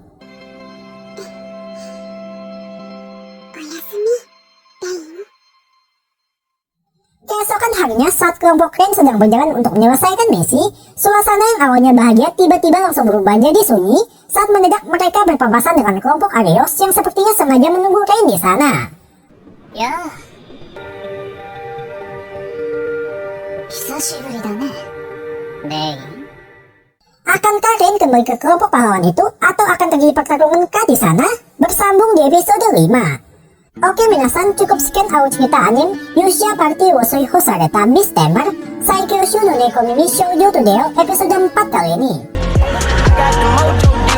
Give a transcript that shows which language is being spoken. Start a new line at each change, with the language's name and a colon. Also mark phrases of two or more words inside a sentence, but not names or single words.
Indonesian: Keesokan harinya saat kelompok Rain sedang berjalan untuk menyelesaikan misi, suasana yang awalnya bahagia tiba-tiba langsung berubah jadi sunyi saat mendadak mereka berpapasan dengan kelompok Arios yang sepertinya sengaja menunggu Rain di sana. Ya,
Japanese: 久しぶりだね。レイン。
Indonesian: Akankah Rain kembali ke kelompok pahlawan itu atau akan terjadi pertarungan kah di sana? Bersambung di episode 5. Oke minasan, cukup sekian awal cerita anime Yushia Party wo Suihou Sareta Beast Tamer Saikyo Shou no Neko Mimi Shoujo Todeo episode 4 kali ini.